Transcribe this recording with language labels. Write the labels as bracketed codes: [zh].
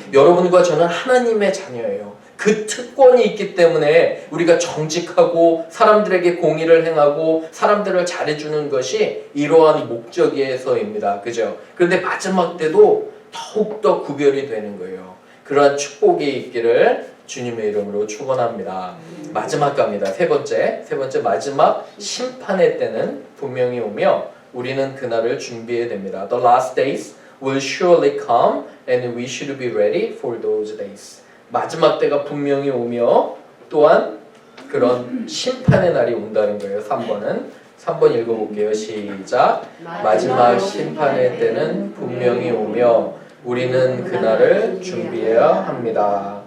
[ko] 여러분과 저는 하나님의 자녀예요. 그 특권이 있기 때문에 우리가 정직하고 사람들에게 공의를 행하고 사람들을 잘해주는 것이 이러한 목적에서입니다. 그죠? 그런데 마지막 때도 더욱더 구별이 되는 거예요. 그러한 축복이 있기를 주님의 이름으로 축원합니다. 마지막 갑니다. 세 번째 마지막 심판의 때는 분명히 오며 우리는 그날을 준비해야 됩니다. [en] The last days will surely come and we should be ready for those days. [ko] 마지막 때가 분명히 오며 또한 그런 심판의 날이 온다는 거예요. 3번 읽어볼게요. 시작. 마지막 심판의 때는 분명히 오며 우리는 그날을 준비해야 합니다.